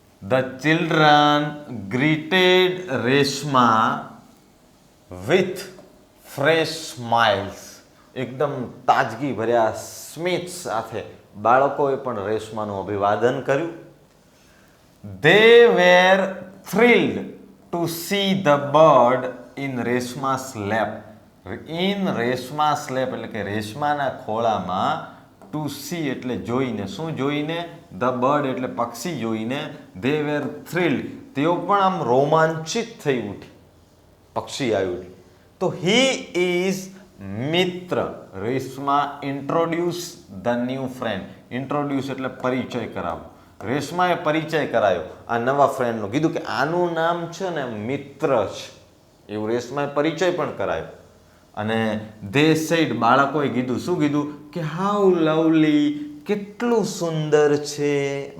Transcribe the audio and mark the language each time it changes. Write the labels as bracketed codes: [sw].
[en] the children greeted Reshma with fresh smiles, [gu] એકદમ તાજગી ભર્યા સ્મિત સાથે બાળકોએ પણ રેશમાનું અભિવાદન કર્યું. [en] They were thrilled to see the bird in Reshma's lap. In Reshma's lap [gu] એટલે કે રેશમાના ખોળામાં, [en] to see [gu] એટલે જોઈને. શું જોઈને? [en] the bird [gu] એટલે પક્ષી જોઈને. [en] they were thrilled, [gu] તેઓ પણ આમ રોમાંચિત થઈ ઉઠી. પક્ષી આવ્યું તો [en] he is [gu] મિત્ર. [en] Reshma introduce the new friend. [gu] introduce એટલે પરિચય કરાવવો. રેશમાએ પરિચય કરાયો આ નવા ફ્રેન્ડનો. કીધું કે આનું નામ છે ને મિત્ર છે, એવું રેશમાએ પરિચય પણ કરાયો. અને [en] they said, [gu] બાળકોએ કીધું. શું કીધું? કે [en] how lovely, [gu] કેટલું સુંદર છે.